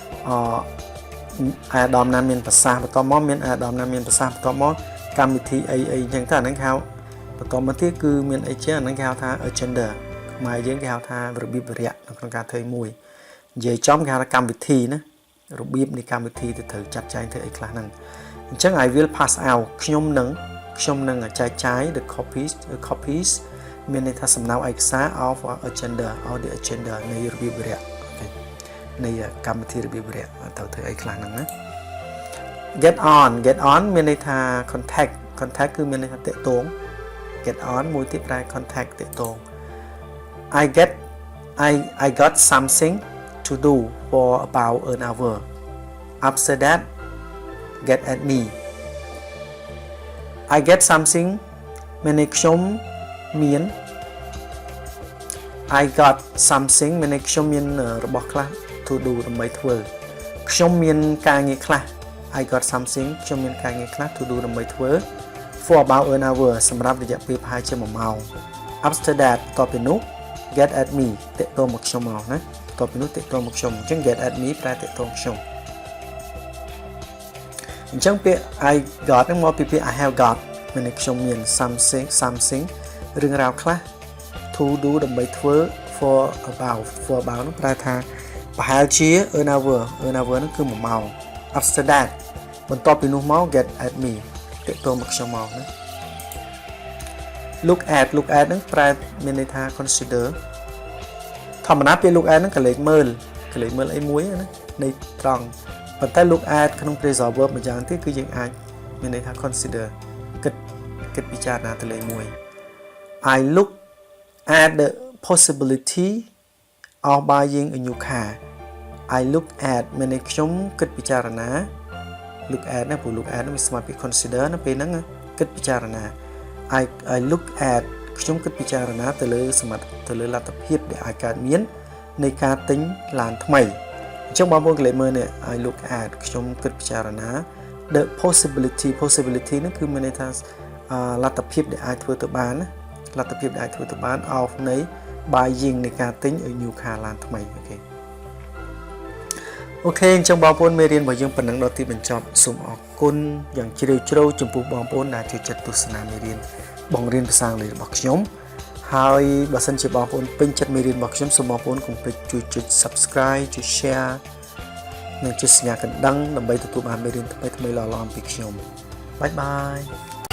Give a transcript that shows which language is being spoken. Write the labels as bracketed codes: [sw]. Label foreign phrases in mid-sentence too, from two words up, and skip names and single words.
[km] អាដាមណាមានប្រសាសន៍បន្ទាប់មកមានអាដាមណាមានប្រសាសន៍បន្ទាប់មកកម្មវិធីអីអញ្ចឹងទៅអាហ្នឹងគេហៅបន្តមកទៀតគឺមានអី ជាអាហ្នឹងគេហៅថា agenda ខ្មែរយើងគេហៅថារបៀបវិរៈនៅក្នុងការធ្វើមួយនិយាយចំគេហៅថាកម្មវិ ធីណារបៀបនៃកម្មវិធីទៅត្រូវចាត់ចែងធ្វើអីខ្លះហ្នឹងអញ្ចឹង [en] I will pass out [km] ខ្ញុំនឹងចែកចាយ [en] the copies [km] មានន័យថាសំណៅឯកសារ [en] of agenda or the agenda [km] នៃរបៀបវិរៈនៃកម្មវិធីរបៀបវិរៈទៅធ្វើអីខ្លះហ្នឹងណា [en] get on [km] មានន័យថា contact គឺមានន័យថាតាក់ទង [en] get on [km] មួយទៀតប្រែ contact តាក់ទង [en] I got something to do for about an hour after that get at me I get something [km] មានន័យខ្ញុំមាន [en] I got something [km] មានន័យខ្ញុំមានរបស់ខ្លះ [en] to do [km] ដើម្បីធ្វើខ្ញុំមានការងារខ្លះ [en] I got something [km] ខ្ញុំមានការងារខ្លះ [en] to do [km] ដើម្បីធ្វើ [en] for about an hour [km] សម្រាប់រយៈពេលប្រហែលជា1ម៉ោង [en] after that [km] តទៅពីនោះ [en] get at me [km] តាក់ទងមកខ្ញុំមកណាតទៅពីនោះតាក់ទងមកខ្ញុំអញ្ចឹង [en] get at me [km] ប្រែតាក់ទងខ្ញុំ អញ្ចឹងពាក្យ [en] I got [km] ហ្នឹងមកពីពាក្យ [en] I have got [km] មានន័យខ្ញុំមាន something រឿងរ៉ាវខ្លះ [en] to do [km] ដើម្បីធ្វើ [en] for about [km] ហ្នឹងប្រែថាប្រហែលជា [en] an hour [km] ហ្នឹងគឺ1ម៉ោង [en] after that [km] បន្ទាប់ពីនោះមក [en] get at me [km] តាក់ទងមកខ្ញុំមកណា [en] look at [km] ហ្នឹងប្រែមានន័យថា consider ធម្មតាពាក្យ look at ហ្នឹងកលេចមើលអីមួយណានៃត្រង់ប៉ុន្តែ [en] look at [km] ក្នុង [en] phrasal verb [km] មួយយ៉ាងទៀតគឺយើងអាចមានន័យថា consider គិតពិចារណាទៅលើមួយ [en] I look at the possibility of buying a new car I look at [km] មានន័យខ្ញុំគិតពិចារណា [en] look at [km] ណាព្រោះ [en] look at [km] នេះស្មើពី consider ណាពេលហ្នឹងគិត ពិចារណា [en] I look at [km] ខ្ញុំគិតពិចារណាទៅលើសមត្ថទៅលើលទ្ធភាពដែលអាចកើតមាននៃការទិញឡានថ្មីអញ្ចឹងបងប្អូនកន្លែងមើលនេះ [en] I look at [km] ខ្ញុំគិតពិចារណា [en] the possibility [km] ហ្នឹងគឺមានន័យថាលទ្ធភាពដែលអាចធ្វើទៅបានណាលទ្ធភាពដែលអាចធ្វើទៅបាន of នៃ buying នៃការទិញ [en] a new car [km] ឡានថ្មី អូខេអញ្ចឹងបងប្អូនមេរៀនរបស់យើងប៉ុណ្ណឹងដល់ទីបញ្ចប់សូមអរគុណយ៉ាងជ្រាលជ្រៅចំពោះបងប្អូនដែលចូលចិត្តទស្សនាមេរៀនបង្រៀនភាសាអង់គ្លេសរបស់ខ្ញុំហើយបើសិនជាបងប្អូនពេញចិត្តមេរៀនរបស់ខ្ញុំសូមបងប្អូនកុំភ្លេចជួយចុច Subscribe ជួយ Share និងចុចសញ្ញាកណ្ដឹងដើម្បីទទួលបានមេរៀនថ្មីៗល្អៗពីខ្ញុំបាយបាយ